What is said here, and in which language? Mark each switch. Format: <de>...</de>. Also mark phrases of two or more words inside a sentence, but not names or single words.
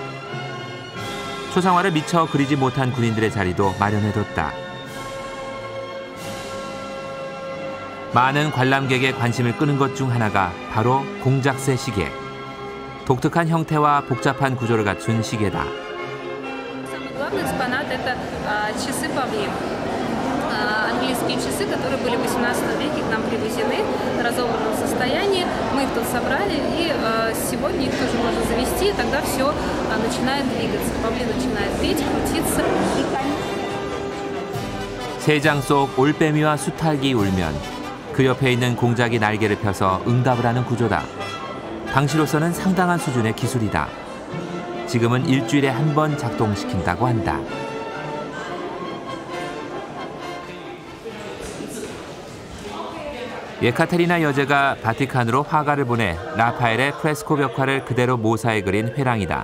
<ko>초상화를 미처 그리지 못한 군인들의 자리도 마련해뒀다. 많은 관람객의 관심을 끄는 것 중 하나가 바로 공작새 시계. 독특한 형태와 복잡한 구조를 갖춘 시계다.</ko> <ru>Английские часы, которые были в 18 веке, к нам привезены в разобранном состоянии. Мы их тут собрали, и сегодня их тоже можно завести, и тогда все начинает двигаться. Павлин начинает петь, крутиться.</ru> <ko>새장 속 올빼미와 수탉이 울면 그 옆에 있는 공작이 날개를 펴서 응답을 하는 구조다. 당시로서는 상당한 수준의 기술이다. 지금은 일주일에 한 번 작동시킨다고 한다. 예카테리나 여제가 바티칸으로 화가를 보내 라파엘의 프레스코 벽화를 그대로 모사해 그린 회랑이다.</ko>